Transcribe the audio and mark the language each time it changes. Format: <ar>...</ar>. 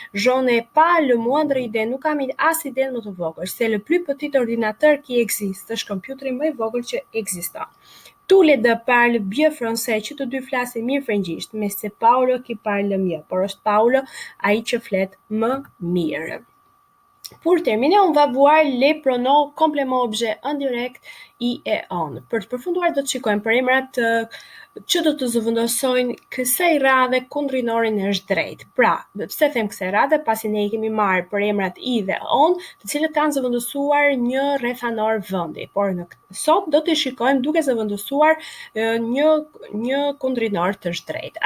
<fr>Je n'ai pas le moindre idée,</fr> <sq>nuk kam as iden më të vogël.</sq> <fr>C'est le plus petit ordinateur qui existe,</fr> <sq>është kompjuteri më i vogël që ekziston.</sq> <fr>Tous les deux parlent bien français,</fr> <sq>që të dy flasin mirë frëngjisht,</sq> <fr>mais c'est Paolo qui parle mieux,</fr> <sq>por është Paolo ai që flet më mirë.</sq> <fr>Pour terminer, on va voir les pronoms complément objet indirect i e on.</fr> <sq>Për të përfunduar do të shikojmë për emrat që do të zëvendësojnë kësaj radhe kundrinorin është drejt. Pra, pse them kësaj radhe, pasi ne i kemi marrë për emrat i dhe on, të cilët kanë zëvendësuar një rrethanor vendi, por në sot do të shikojmë duke zëvendësuar një kundrinor të drejt.</sq>